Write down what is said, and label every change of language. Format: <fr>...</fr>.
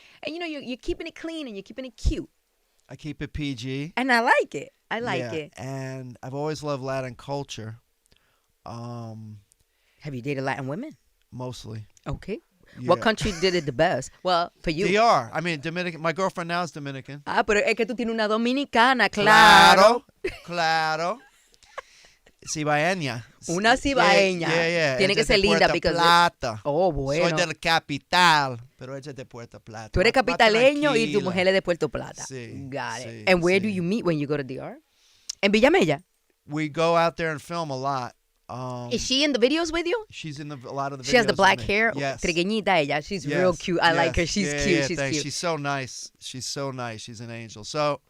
<en>And, you know, you're keeping it clean and you're keeping it cute. I keep it PG. And I like it. I like it. And I've always loved Latin culture. Have you dated Latin women? Mostly. Okay. Yeah. What country did it the best? Well, for you. DR. I mean, Dominican. My girlfriend now is Dominican.</en> <es>Pero es que tú tienes una dominicana, claro. Claro. Cibaeña. Una cibaeña.</es> <en>Yeah.</en> <es>Tiene que ser linda.</es> <en>Because</en> <es>Plata. Oh, bueno. Soy del capital, pero ella es de Puerto Plata. Tú eres capitaleño y tu mujer es de Puerto Plata. Sí.</es> <en>Got it.</en> <es>Sí,</es> <en>And where do you meet when you go to DR?</en> <es>En Villamella.</es> <en>We go out there and film a lot. Is she in the videos with you? She's in a lot of the videos. She has the black with hair. Yes.</en> <es>Trigueñita ella.</es> <en>She's real cute. I like her. She's cute. She's thanks. cute. She's so nice. She's an angel. So</en>